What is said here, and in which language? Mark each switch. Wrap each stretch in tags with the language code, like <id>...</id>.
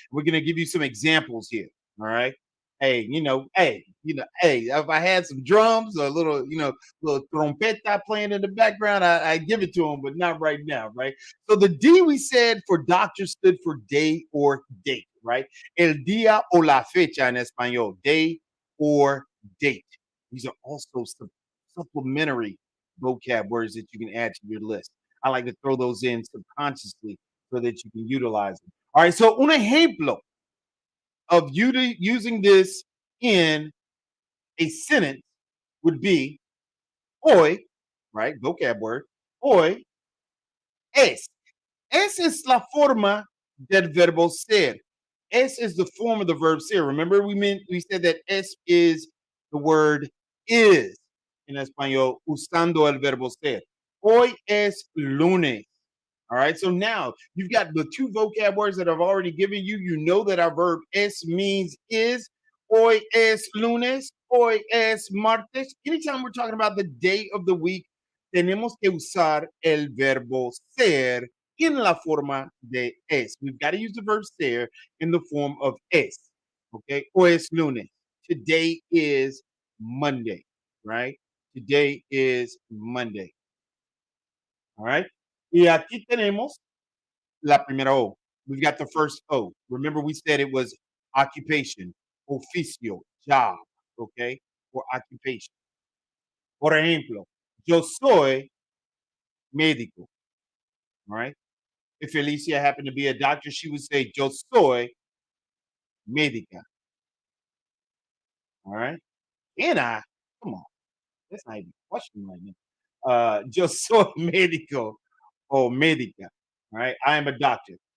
<en>We're going to give you some examples here. All right. Hey, if I had some drums or a little trompeta playing in the background, I give it to them, but not right now, right? So the D we said for doctor stood for day or date, right?</en> <es>El día o la fecha en español,</es> <en>day or date. These are also some supplementary vocab words that you can add to your list. I like to throw those in subconsciously so that you can utilize them. All right, so</en> <es>un ejemplo</es> <en>of using this in a sentence would be hoy, right? Vocab word.</en> <es>Hoy es. Es es la forma del verbo ser.</es> <en>Es is the form of the verb ser. Remember, we said that es is the word is in español,</en> <es>usando el verbo ser. Hoy es lunes. All right.</es> <en>So now you've got the two vocab words that I've already given you. You know that our verb es means is.</en> <es>Hoy es lunes. Hoy es martes.</es> <en>Anytime we're talking about the day of the week,</en> <es>tenemos que usar el verbo ser en la forma de es.</es> <en>We've got to use the verb ser in the form of es. Okay.</en> <es>Hoy es lunes.</es> <en>Today is Monday. Right. Today is Monday. All right.</en> <es>Y aquí tenemos la primera O.</es> <en>We've got the first O. Remember, we said it was occupation, oficio, job, okay, or occupation.</en> <es>Por ejemplo, yo soy médico, all right?</es> <en>If Felicia happened to be a doctor, she would say,</en> <es>yo soy médica,</es> <en>all right? And come on, that's not even a question right now.</en> <es>Yo soy médico</es> <en>or médica, all right? I am a doctor.</en>